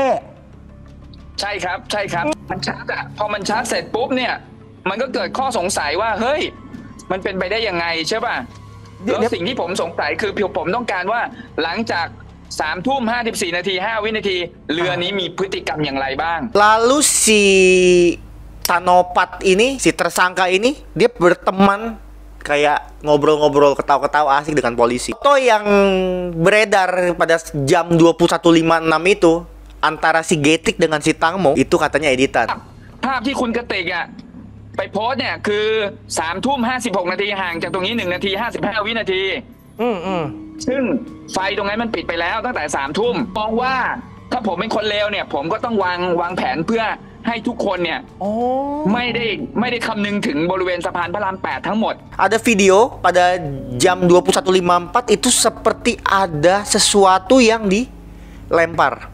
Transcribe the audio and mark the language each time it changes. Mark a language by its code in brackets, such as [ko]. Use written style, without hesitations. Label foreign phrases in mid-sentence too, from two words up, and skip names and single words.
[th] ใช่ครับมันชัดอะพอมันชัดเสร็จปุ๊บเนี่ยมันก็เกิดข้อสงสัยว่าเฮ้ยมันเป็นไปได้ยังไงใช่ป่ะแล้วสิ่งที่ผมสงสัยคือผมต้องการว่าหลังจาก3:54 นาที5 วินาทีเรือนี้มีพฤติกรรมอย่างไรบ้าง [id] Lalu si Tanopat ini, si tersangka ini, dia berteman kayak ngobrol-ngobrol ketawa-ketawa asik dengan polisi. Foto yang beredar pada jam 21.56 itu antara si Getik dengan si Tangmo itu katanya editan. [th] ภาพที่คุณกติกอะไปโพสต์เนี่ยคือ3:56 นาทีห่างจากตรงนี้1 นาที 55 วินาทีซึ่งไฟตรงนั้นมันปิดไปแล้วตั้งแต่3 ทุ่มมองว่าถ้าผมเป็นคนเลวเนี่ยผมก็ต้องวางแผนเพื่อให้ทุกคนเนี่ยไม่ได้คำนึงถึงบริเวณสะพานพระราม 8 ทั้งหมด [id] Ada video pada jam 21.54 itu seperti ada sesuatu yang dilempar.